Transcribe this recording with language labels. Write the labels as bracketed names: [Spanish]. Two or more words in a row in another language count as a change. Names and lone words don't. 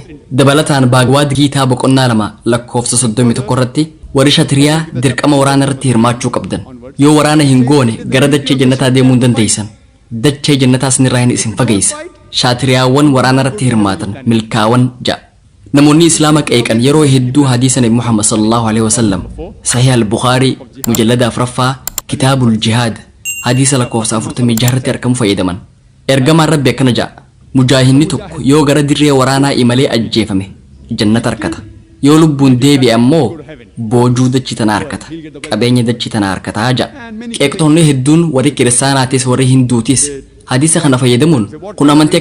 [Oromo] Dabalataan Baagwaad Giitaa boqonnaa 2 lakkoofsa 31 irratti warri Shatiriyaa dirqama waraana irratti hirmaachuu qabdan. Yoo waraana hin goone gara dachee jannataa deemuu hin dandeessan. Dachee jannataa sinirraa hin isin fageessa. Shatiriyaawwan waraana irratti hirmaatan milkaawan ja'a. Namoonni Islaama qeeqan yeroo hedduu hadiisa Nabi Muhammad [Arabic] صلى الله عليه وسلم [Oromo] Sahih al-Bukhari mujallada 4ffaa Kitaabul Jihaad hadiisa lakkoofsa 46 irratti argamu fayyadaman. Ergamaan Rabbi akkana ja'a. Mujaahinni tokko yoo gara dirree waraanaa imalee ajjeefame jannata argata. yoo lubbuun deebi'e ammoo boojuu dachii tana harkata qabeenya dachii tana harkataa ja'a qeeqtoonni hedduun warri kiristaanaatis warri hinduutis hadiisa kana fayyadamuun kun amantii